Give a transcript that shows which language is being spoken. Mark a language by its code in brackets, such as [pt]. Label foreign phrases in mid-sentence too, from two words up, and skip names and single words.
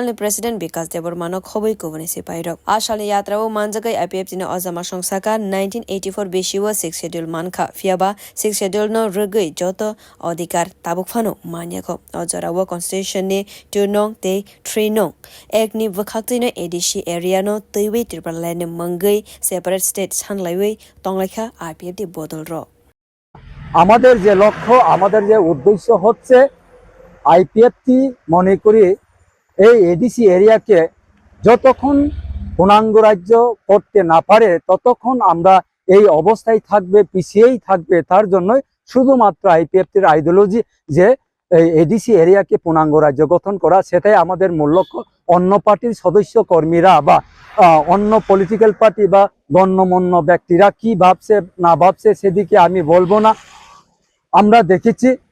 [trp] ni president Bikash Debbarma no khobui kubuni sipai rok ashali yatra o manjakha IPFT no ojama chengsakha 1984 beshiwa 6 schedule mankha fiaba 6 schedule no rwgwi joto adhikar tabukphano manyakho ojara wo constitution ni 2 nong te 3 nong ek ni bkhakti no [en] ADC area [trp] no twiwi Tipraland ni mungwi [en] separate state [trp] sanlaiwi tonglekha IPFT bodol ro [bn] আমাদের যে লক্ষ্য আমাদের যে উদ্দেশ্য হচ্ছে আইপিএফটি মনে করি এই [en] ADC areake [bn] যতক্ষণ পূর্ণাঙ্গ রাজ্য করতে না পারে ততক্ষণ আমরা এই অবস্থায় থাকবে পিছিয়েই থাকবে তার জন্য শুধুমাত্র আইপিএফটির আইডিওলজি যে এই [en] ADC areake [bn] পূর্ণাঙ্গ রাজ্য গঠন করা সেটাই আমাদের মূল লক্ষ্য অন্য পার্টির সদস্য কর্মীরা বা অন্য [en] political party [bn] বা গণ্যমান্য ব্যক্তিরা কি ভাবছে না ভাবছে সেদিকে আমি বলবো না আমরা দেখেছি